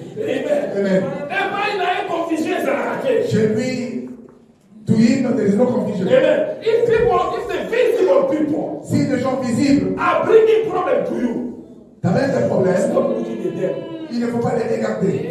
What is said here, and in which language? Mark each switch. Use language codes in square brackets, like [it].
[fr] Et quand il a une confusion, ça l'a raté. Chez lui, [en] to him, there is no confusion. Amen. If the visible people [fr] Si les gens visibles [en] are bringing problem to you, [fr] t'amènent des problèmes, [en] stop looking at them. [fr] il ne faut pas les regarder.